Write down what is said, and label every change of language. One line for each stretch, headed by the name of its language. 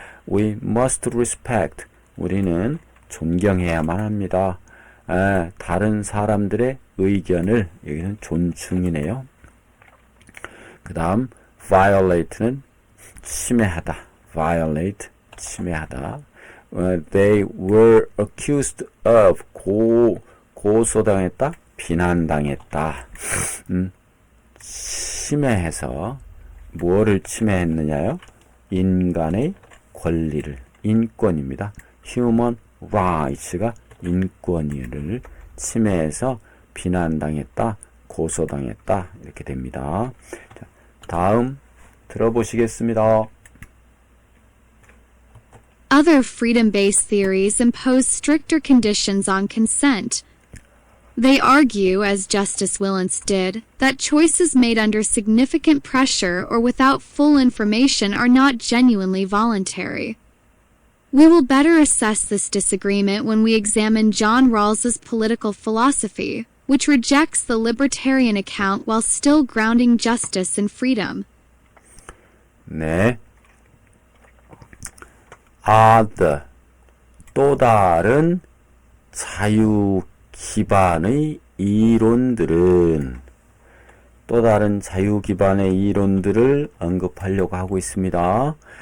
English: We must respect.
Korean: 우리는 존경해야만 합니다. 다른 사람들의 의견을, 여기는 존중이네요. 그 다음 violate는 침해하다. violate, 침해하다.
English: They were accused of,
Korean: 고소당했다, 비난당했다. 침해해서 뭐를 침해했느냐요? 인간의 권리를, 인권입니다. human rights가 인권을 침해해서 비난당했다, 고소당했다, 이렇게 됩니다. 자, 다음 들어보시겠습니다.
English: Other freedom-based theories impose stricter conditions on consent. They argue, as Justice Willents did, that choices made under significant pressure or without full information are not genuinely voluntary. We will better assess this disagreement when we examine John Rawls's political philosophy, which rejects the libertarian account while still grounding justice and freedom.
Korean: 네. other, 또 다른 자유 기반의 이론들은, 또 다른 자유 기반의 이론들을 언급하려고 하고 있습니다.